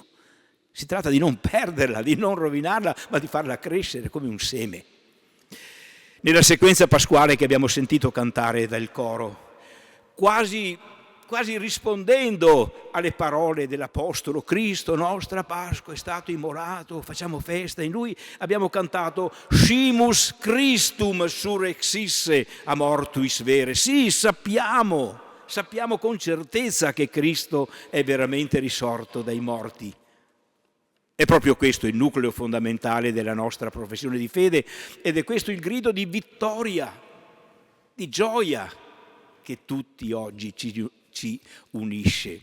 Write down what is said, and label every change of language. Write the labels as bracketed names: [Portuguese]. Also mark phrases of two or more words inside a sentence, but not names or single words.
[Italian] Si tratta di non perderla, di non rovinarla, ma di farla crescere come un seme. Nella sequenza pasquale che abbiamo sentito cantare dal coro, quasi rispondendo alle parole dell'Apostolo, Cristo, nostra Pasqua, è stato immolato, facciamo festa in Lui, abbiamo cantato [Latin] Scimus Christum surrexisse a mortuis vere. [Italian] Sì, sappiamo con certezza che Cristo è veramente risorto dai morti. È proprio questo il nucleo fondamentale della nostra professione di fede ed è questo il grido di vittoria, di gioia che tutti oggi ci unisce.